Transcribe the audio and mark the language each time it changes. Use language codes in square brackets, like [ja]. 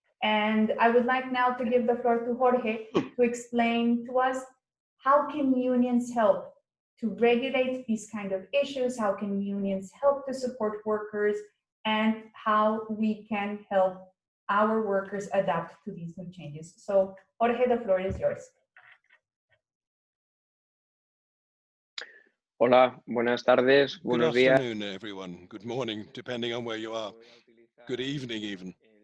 [en] And I would like now to give the floor to Jorge to explain to us how can unions help to regulate these kind of issues, how can unions help to support workers, and how we can help our workers adapt to these new changes. So Jorge, the floor is yours. [es] Hola, buenas tardes, buenos días. [en] Good afternoon, everyone. Good morning, depending on where you are. Good evening, even.